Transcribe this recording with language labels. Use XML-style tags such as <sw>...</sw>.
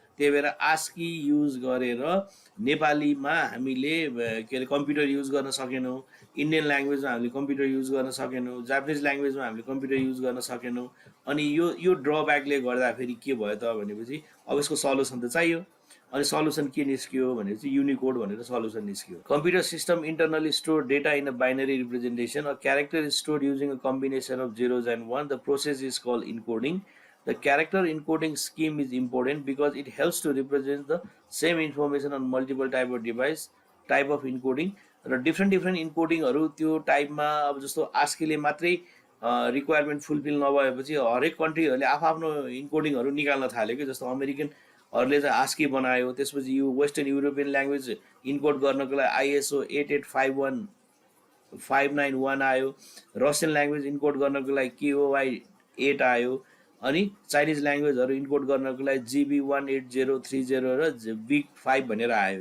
<ne>त्यही भएर ASCII use गरेर नेपालीमा हामीले कम्प्युटर युज गर्न सकेनौँ, इन्डियन ल्याङ्ग्वेजमा हामीले कम्प्युटर युज गर्न सकेनौँ, जापानिज ल्याङ्ग्वेजमा हामीले कम्प्युटर युज गर्न सकेनौँ। अनि यो ड्रब्याकले गर्दाखेरि के भयो त भनेपछि अब यसको सल्युसन त चाहियो। अनि सल्युसन के निस्कियो भनेपछि युनिकोड भनेर सल्युसन निस्कियो।</ne> <en>Computer system internally store data in a binary representation. A character is stored using a combination of zeros and one. The process is called encoding. The character encoding scheme is important because it helps to represent the same information on multiple type of device, type of encoding.</en> <ne>र different इन्कोडिङहरू त्यो टाइपमा अब जस्तो आस्कीले मात्रै requirement fulfil नभएपछि हरेक कन्ट्रीहरूले आफ्नो इन्कोडिङहरू निकाल्न थाल्यो कि। जस्तो अमेरिकनहरूले चाहिँ आस्की बनायो, त्यसपछि यो वेस्टर्न युरोपियन ल्याङ्ग्वेज इन्कोड गर्नको लागि ISO 88591 आयो, रसियन ल्याङ्ग्वेज इन्कोड गर्नको लागि KOI 8 आयो, अनि चाइनिज ल्याङ्ग्वेजहरू इन्कोड गर्नको लागि GB 18030 र बिग 5 भनेर आयो।</ne>